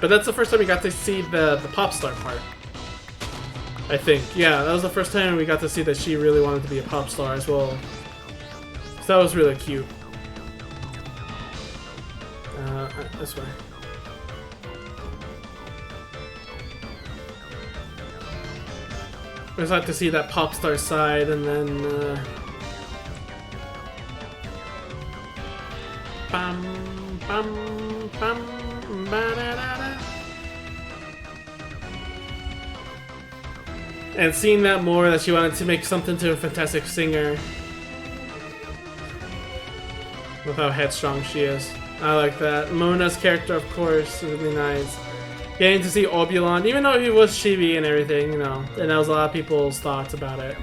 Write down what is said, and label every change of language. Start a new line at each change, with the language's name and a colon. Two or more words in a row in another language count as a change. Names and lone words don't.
English: But that's the first time we got to see the pop star part. I think, yeah, that was the first time we got to see that she really wanted to be a pop star as well. So that was really cute. This way. I just like to see that pop star side, and then bam, bam, bam, ba-da-da-da. And seeing that more, that she wanted to make something to a fantastic singer. With how headstrong she is. I like that. Mona's character, of course, is really nice. Getting to see Oberon, even though he was chibi and everything, you know, and that was a lot of people's thoughts about it.